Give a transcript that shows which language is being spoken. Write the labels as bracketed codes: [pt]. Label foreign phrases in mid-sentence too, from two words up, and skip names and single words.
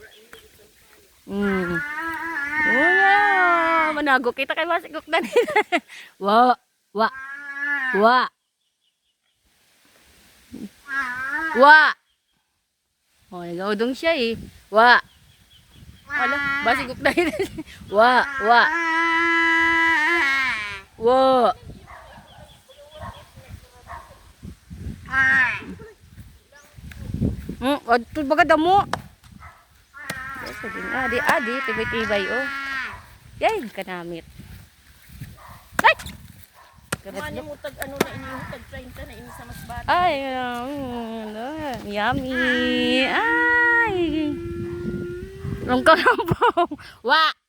[hil] Wala. Manago kita kay masigok na nila. Wa. Oh, nagaudong siya eh. Wa. Ala, basigok na nila. Wa. Adto baga damo. Adi, tibay-tibay oh. Yay, kanamit. Ay! Kumani mo tag ano na inyo, tag 30 na ini sa mas bata. Ay, yummy. Ay. Ang karabaw. Wa.